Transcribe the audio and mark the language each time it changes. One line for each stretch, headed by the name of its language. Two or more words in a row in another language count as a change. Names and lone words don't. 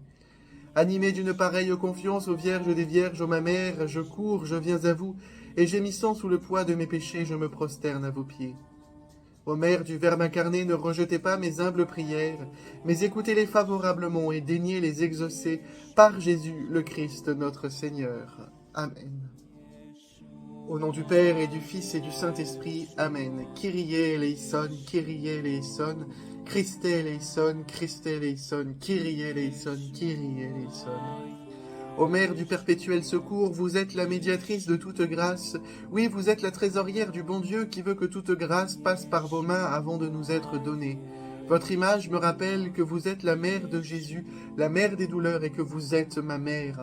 French: Animé d'une pareille confiance, ô Vierge des Vierges, ô ma mère, je cours, je viens à vous, et gémissant sous le poids de mes péchés, je me prosterne à vos pieds. Ô Mère du Verbe incarné, ne rejetez pas mes humbles prières, mais écoutez-les favorablement et daignez les exaucer par Jésus le Christ notre Seigneur. Amen. Au nom du Père et du Fils et du Saint-Esprit. Amen.
Greek: Κύριε ἐλέησον, Κύριε ἐλέησον, Χριστὲ ἐλέησον, Χριστὲ ἐλέησον, Κύριε ἐλέησον, Κύριε ἐλέησον.
French: Ô Mère du perpétuel secours, vous êtes la médiatrice de toute grâce. Oui, vous êtes la trésorière du bon Dieu qui veut que toute grâce passe par vos mains avant de nous être donnée. Votre image me rappelle que vous êtes la mère de Jésus, la mère des douleurs, et que vous êtes ma mère.